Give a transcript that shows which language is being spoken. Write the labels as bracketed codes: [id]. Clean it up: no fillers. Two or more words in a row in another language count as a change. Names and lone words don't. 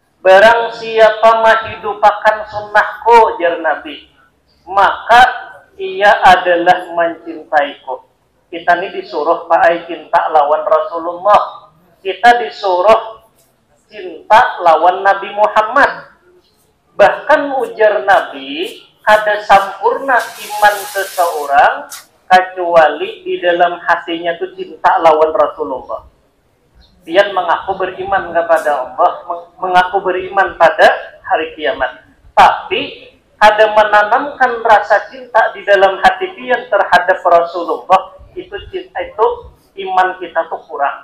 [id] barang siapa menghidupakan sunnahku, jar Nabi, maka ia adalah mencintaiku. Kita ini disuruh pakai cinta lawan Rasulullah. Kita disuruh cinta lawan Nabi Muhammad. Bahkan ujar Nabi, ada sempurna iman seseorang kecuali di dalam hatinya itu cinta lawan Rasulullah. Dia mengaku beriman kepada Allah, mengaku beriman pada hari kiamat. Tapi ada menanamkan rasa cinta di dalam hati dia terhadap Rasulullah, itu iman kita tuh kurang.